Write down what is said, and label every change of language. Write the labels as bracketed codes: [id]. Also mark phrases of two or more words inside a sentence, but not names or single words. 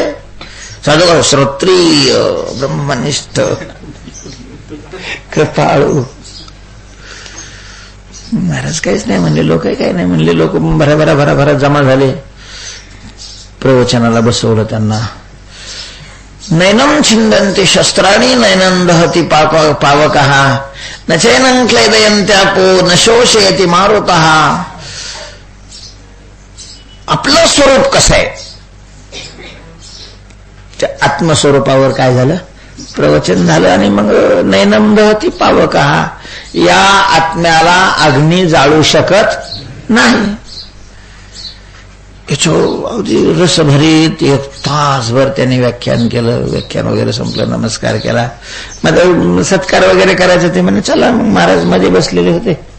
[mr] साधू का? श्रोत्रिय ब्रह्मनिष्ठ कृपाळू. महाराज काहीच नाही म्हणले. लोक काही नाही म्हणले. लोक भराभरा जमा झाले. प्रवचनाला बसवलं त्यांना. [sa] नैनम छिंदन्ति शस्त्राणि नैनं दहति पावकः न चैनं क्लेदयन्त्यापो न शोषयति मारुतः. [mr] आपलं स्वरूप कसं आहे त्या आत्मस्वरूपावर काय झालं? प्रवचन झालं. आणि मग [sa] नैनम दहति पावकः. [mr] या आत्म्याला अग्नी जाळू शकत नाही. अगदी रसभरीत 1 तासभर त्यांनी व्याख्यान केलं. व्याख्यान वगैरे संपलं. नमस्कार केला. मग सत्कार वगैरे करायचं ते म्हणे चला. मग महाराज मध्ये बसलेले होते.